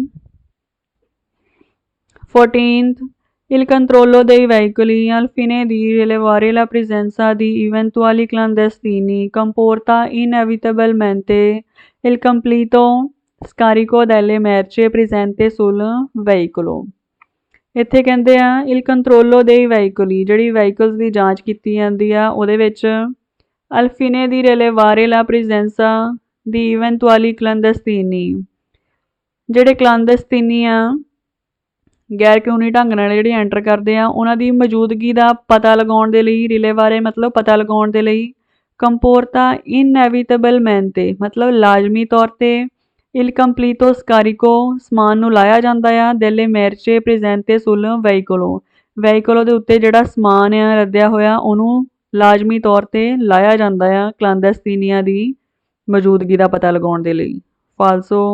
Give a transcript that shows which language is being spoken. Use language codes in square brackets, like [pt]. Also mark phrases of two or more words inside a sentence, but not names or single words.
[en] 14th, [it] il controllo dei veicoli al fine di rilevare la presenza di eventuali clandestini comporta inevitabilmente il completo scarico delle merci presente sul veicolo। [pa] ਇੱਥੇ ਕਹਿੰਦੇ ਆ [it] il controllo dei veicoli, [pa] ਜਿਹੜੀ ਵਹੀਕਲਸ ਦੀ ਜਾਂਚ ਕੀਤੀ ਜਾਂਦੀ ਆ ਉਹਦੇ ਵਿੱਚ [it] al fine di rilevare la presenza di eventuali clandestini, [pa] ਜਿਹੜੇ ਕਲਾਂਦਸਤੀਨੀ ਆ ਗੈਰ ਕਾਨੂੰਨੀ ਢੰਗ ਨਾਲ ਜਿਹੜੇ ਐਂਟਰ ਕਰਦੇ ਆ ਉਹਨਾਂ ਦੀ ਮੌਜੂਦਗੀ ਦਾ ਪਤਾ ਲਗਾਉਣ ਦੇ ਲਈ, ਰਿਲੇਵਾਰੇ ਮਤਲਬ ਪਤਾ ਲਗਾਉਣ ਦੇ ਲਈ, [it] comporta inevitabilmente [pa] ਮਤਲਬ ਲਾਜ਼ਮੀ ਤੌਰ 'ਤੇ, [it] il completo scarico [pa] ਸਮਾਨ ਨੂੰ ਲਾਇਆ ਜਾਂਦਾ ਆ, [it] delle merci presente sul veicolo, [pa] ਵਹੀਕੋਲੋ ਦੇ ਉੱਤੇ ਜਿਹੜਾ ਸਮਾਨ ਆ ਰੱਦਿਆ ਹੋਇਆ ਉਹਨੂੰ ਲਾਜ਼ਮੀ ਤੌਰ 'ਤੇ ਲਾਇਆ ਜਾਂਦਾ ਆ ਕਲਾਂਦਸਤੀਨੀਆਂ ਦੀ ਮੌਜੂਦਗੀ ਦਾ ਪਤਾ ਲਗਾਉਣ ਦੇ ਲਈ। ਫਾਲਸੋ।